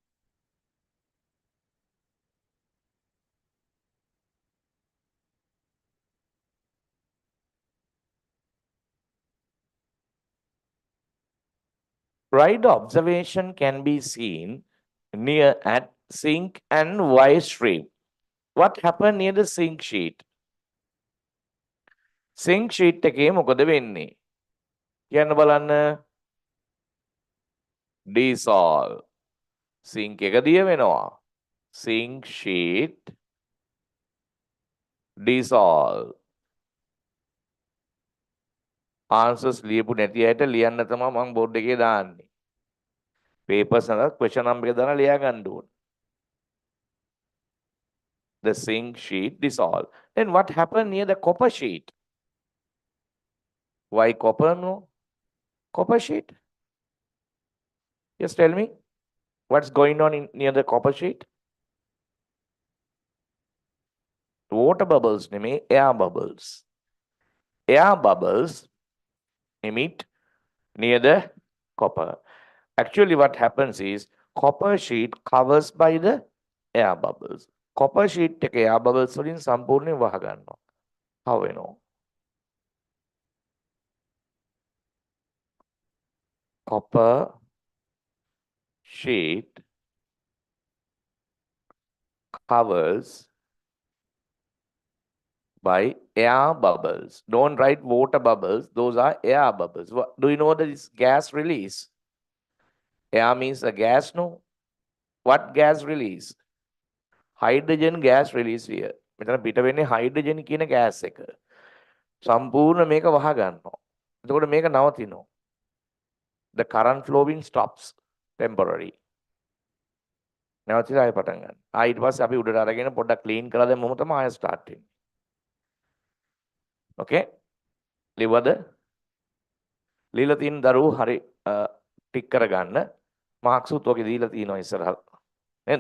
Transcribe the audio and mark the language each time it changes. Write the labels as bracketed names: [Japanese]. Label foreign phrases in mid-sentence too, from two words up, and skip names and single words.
[English] Right observation can be seen near at zinc and Y stream. What happened near the zinc sheet? Zinc sheet [Sinhala] එකේ මොකද වෙන්නේ? කියන්න බලන්න. Dissolve. Zinc එක දිය වෙනවා. [English] Zinc sheet dissolve. [Sinhala] Answers ලියපු නැති අයට ලියන්න තමයි මම බෝඩ් එකේ දාන්නේ. Papers වල question number එක දාලා ලියා ගන්න ඕනේ. [English] The zinc sheet dissolve. Then what happened near the copper sheet? Why copper? No. Copper sheet? Just tell me. What's going on near the copper sheet? Water bubbles, air bubbles. Air bubbles emit near the copper. Actually, what happens is copper sheet covers by the air bubbles. Copper sheet [Sinhala] එක [English] air bubbles [Sinhala] වලින් සම්පූර්ණයෙන් වහ ගන්නවා. [English] How we know? Copper sheet covers by air bubbles. Don't write water bubbles. Those are air bubbles. Do you know that it's gas release? Air means a gas, no? What gas release? Hydrogen gas release here. [Sinhala] මෙතන පිට වෙන්නේ hydrogen කියන gas එක. සම්පූර්ණ මේක වහ ගන්නවා. එතකොට මේක නවතිනවා. [English] The current flowing stops temporary. [Sinhala] නැවතිලා ආයෙ පටන් ගන්න. ඊට පස්සේ අපි උඩට අරගෙන පොඩ්ඩක් ක්ලීන් කරලා දැම්මම තමයි ආයෙ ස්ටාර්ට් වෙන්නේ. Okay? ලිව්වද? লীලා තියෙන දරුවෝ හරි ටික් කරගන්න. මාක්ස් උත් ඔගේ දීලා තියෙනවා ඉස්සරහ. නේද?